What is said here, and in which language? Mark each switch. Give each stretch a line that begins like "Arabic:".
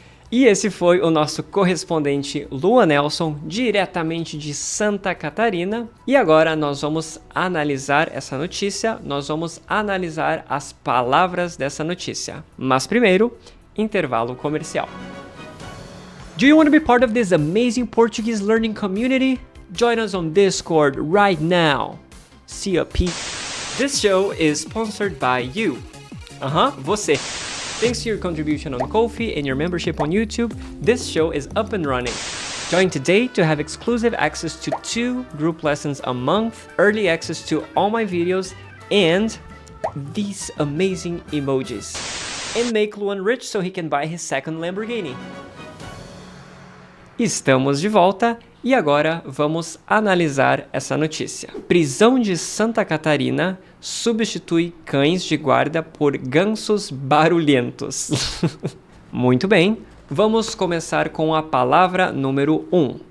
Portuguese: E esse foi o nosso correspondente Luan Nelson, diretamente de Santa Catarina. E agora nós vamos analisar essa notícia, nós vamos analisar as palavras dessa notícia. Mas primeiro, intervalo comercial.
English: Do you want to be part of this amazing Portuguese learning community? Join us on Discord right now. See ya, Pete. This show is sponsored by you. Você. Thanks to your contribution on Ko-fi and your membership on YouTube, this show is up and running. Join today to have exclusive access to 2 group lessons a month, early access to all my videos, and these amazing emojis. And make Luan rich so he can buy his second Lamborghini.
Portuguese: Estamos de volta e agora vamos analisar essa notícia. Prisão de Santa Catarina substitui cães de guarda por gansos barulhentos. Muito bem, vamos começar com a palavra número 1.